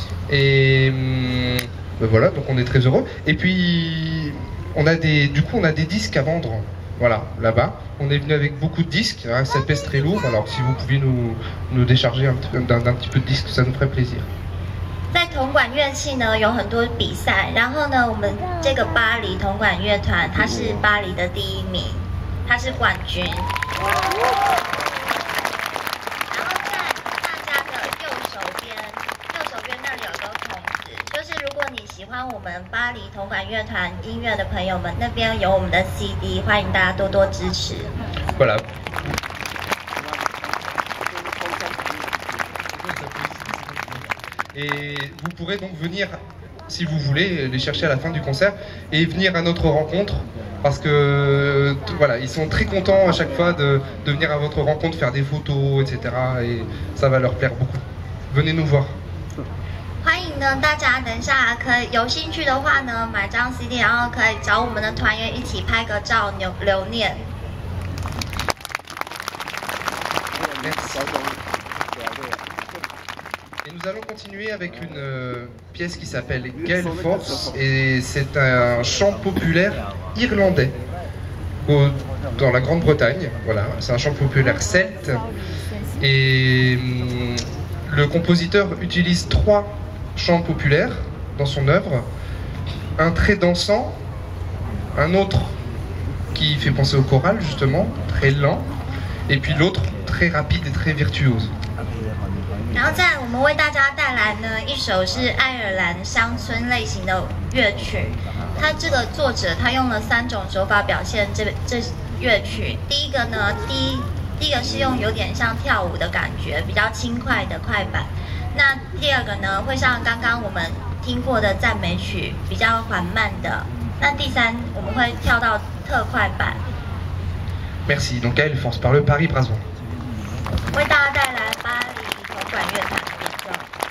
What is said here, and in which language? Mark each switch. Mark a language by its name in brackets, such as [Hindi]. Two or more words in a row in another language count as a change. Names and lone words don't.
[French] Et voilà, donc on est très heureux. Et puis on a des disques à vendre. Voilà, là-bas. On est venu avec beaucoup de disques, hein, cette pièce très lourde. Alors si vous pouviez nous décharger d'un petit peu de disques, ça nous ferait plaisir. [Chinese] 在铜管乐器呢有很多比赛，然后呢，我们这个巴黎铜管乐团，它是巴黎的第1名，它是冠军。然后在大家的右手边那里有个孔子，就是如果你喜欢我们巴黎铜管乐团音乐的朋友们，那边有我们的 CD， 欢迎大家多多支持。 [French] Voilà. Et vous pourrez donc venir, si vous voulez, les chercher à la fin du concert et venir à notre rencontre parce que voilà, ils sont très contents à chaque fois de venir à votre rencontre, faire des photos, etc. Et ça va leur plaire beaucoup. Venez nous voir. [Chinese] 欢迎呢，大家等一下可以有兴趣的话呢，买张 CD， 然后可以找我们的团员一起拍个照留念。 [French] Et nous allons continuer avec une pièce qui s'appelle Gale Force et c'est un chant populaire irlandais dans la Grande-Bretagne. Voilà, c'est un chant populaire celte et le compositeur utilise 3 chants populaires dans son œuvre, un très dansant, un autre qui fait penser au choral justement, très lent, et puis l'autre très rapide et très virtuose. [Chinese] 然后再我们为大家带来呢一首是爱尔兰乡村类型的乐曲，它这个作者他用了3种手法表现这乐曲。第一个呢，第一个是用有点像跳舞的感觉，比较轻快的快板。那第二个呢，会像刚刚我们听过的赞美曲，比较缓慢的。那第3，我们会跳到特快板。 [French] Merci. Donc Gale Force par le Paris Brass Band. [Chinese] 为大家带来巴黎铜管乐团的演奏。